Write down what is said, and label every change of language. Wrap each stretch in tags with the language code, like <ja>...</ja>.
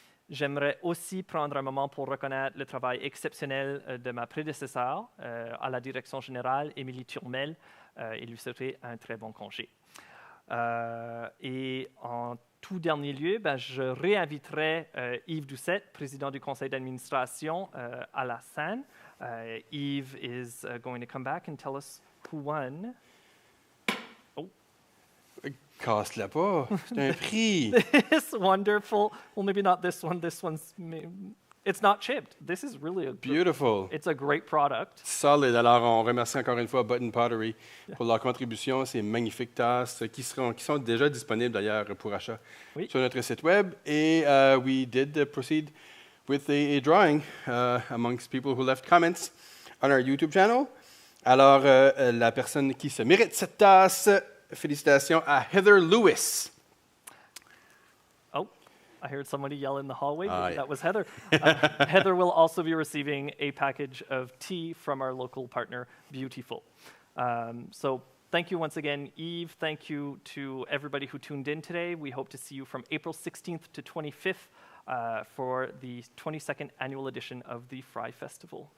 <fr>J'aimerais aussi prendre un moment pour reconnaître le travail exceptionnel de ma prédécesseur à la direction générale, Émilie Turmel, et lui souhaiter un très bon congé. Et en tout dernier lieu, je réinviterai Yves Doucet, président du conseil d'administration, à la scène.</fr> <en>Yves is going to come back and tell us who won.</en> <fr>Casse-la pas, c'est un prix.</fr> <en>This wonderful, well, maybe not this one. This one's, it's not chipped. This is really a Beautiful. It's a great product.</en> <fr>Solide. Alors, on remercie encore une fois Button Pottery pour leur contribution. Ces magnifiques tasses qui sont déjà disponibles d'ailleurs pour achat sur notre site web.</fr> <en>Et we did proceed with a drawing amongst people who left comments on our YouTube channel.</en> <fr>Alors, la personne qui se mérite cette tasse, félicitations à Heather Lewis.</fr> <en>Oh, I heard somebody yell in the hallway. Yeah. That was Heather. Heather will also be receiving a package of tea from our local partner, Beautiful. So thank you once again, Eve. Thank you to everybody who tuned in today. We hope to see you from April 16th to 25th for the 22nd annual edition of the Frye Festival.</en>